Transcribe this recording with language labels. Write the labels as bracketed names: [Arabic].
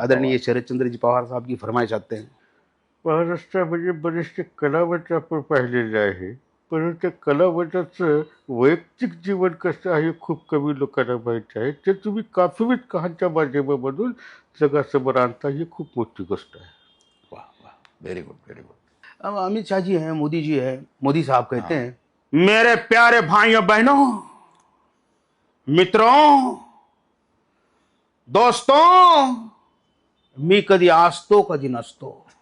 [Hindi] आदरणीय शरद चंद्र जी पवार साहब की फरमाइश आते हैं. [Marathi] महाराष्ट्रामध्ये बरेचसे कलावंत आपण पाहिलेले आहे, परंतु त्या कलावंताचं वैयक्तिक जीवन कसं आहे खूप कमी लोकांना माहीत आहे. ते तुम्ही कॉफी विथ खानच्या माध्यमामधून जगासमोर आणता, ही खूप मोठी गोष्ट आहे. [English] वाह वाह, very good, very good. [Hindi] अब अमित शाह जी हैं, मोदी जी हैं. मोदी साहब कहते हैं, मेरे प्यारे भाइयों बहनों, मित्रों, दोस्तों, [Marathi] मी कधी असतो कधी नसतो.